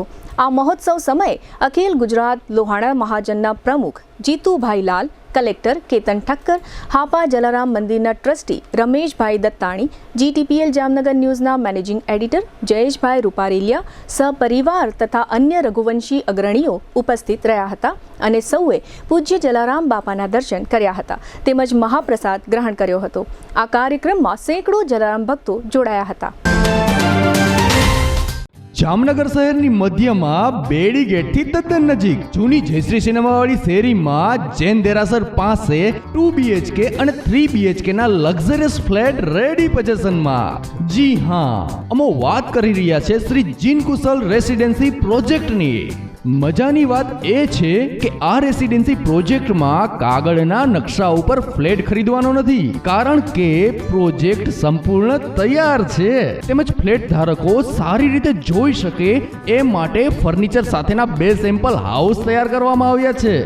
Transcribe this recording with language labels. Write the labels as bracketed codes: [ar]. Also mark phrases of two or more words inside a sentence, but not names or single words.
[gu] આ મહોત્સવ સમયે અખિલ ગુજરાત લોહાણા મહાજનના પ્રમુખ જીતુભાઈ લાલ, કલેક્ટર કેતન ઠક્કર, હાપા જલારામ મંદિરના ટ્રસ્ટી રમેશભાઈ દત્તાણી, GTPL જામનગર ન્યૂઝના [en] managing editor [gu] જયેશભાઈ રૂપારેલિયા સપરિવાર તથા અન્ય રઘુવંશી અગ્રણીઓ ઉપસ્થિત રહ્યા હતા અને સૌએ પૂજ્ય જલારામ બાપાના દર્શન કર્યા હતા તેમજ મહાપ્રસાદ ગ્રહણ કર્યો હતો। આ કાર્યક્રમમાં સૈકડો જલારામ ભક્તો જોડાયા હતા। જામનગર શહેરની મધ્યમાં બેડી ગેટ થી તદ્દન નજીક જૂની જયશ્રી સિનેમાવાડી શેરીમાં જૈન દેરાસર પાસે 2 BHK અને 3 BHK ના [en] luxurious flat ready positionમાં। [gu] જી હા, અમો વાત કરી રહ્યા છે શ્રી જીન કુશલ રેસિડેન્સી પ્રોજેક્ટની। મજાની વાત એ છે કે આ [en] residency projectમાં [gu] કાગળના નકશા ઉપર ફ્લેટ ખરીદવાનો નથી, કારણ કે પ્રોજેક્ટ સંપૂર્ણ તૈયાર છે તેમજ ફ્લેટ ધારકો સારી રીતે જોઈ શકે એ માટે ફર્નિચર સાથેના 2 [en] sample house [gu] તૈયાર કરવામાં આવ્યા છે।